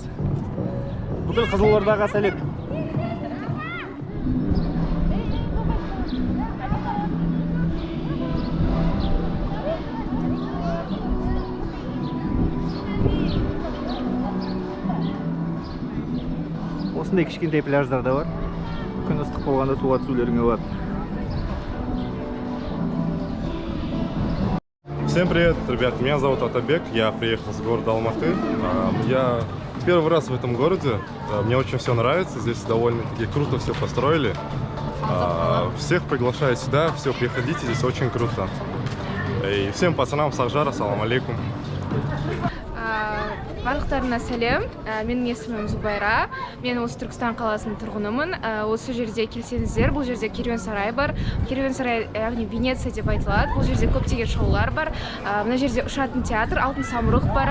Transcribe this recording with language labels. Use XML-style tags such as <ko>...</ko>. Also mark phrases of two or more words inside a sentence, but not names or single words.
<kk>Бүкіл Қызылордаға сәлем. Осындай кішкентай пляждар да бар. Күн ыстық болғанда суға түсулеріңе болады.</kk> <ru>Всем привет, ребят, меня зовут Атабек, я приехал с города Алматы. Я первый раз в этом городе, мне очень все нравится, здесь довольно-таки круто все построили. Всех приглашаю сюда, все, приходите, здесь очень круто. И всем пацанам с Акжара,</ru> <ar>سلام عليكم.</ar> <kk>Барлықтарына сәлем, менің есімім Зубайра, мен осы Түркістан қаласының тұрғынымын. Осы жерде келсеңіздер, бұл жерде керуен сарай бар. Керуен сарай, яғни Венеция деп айтылады. Бұл жерде көптеген шоулар бар. Мына жерде ұшатын театр, алтын самұрық бар.</kk>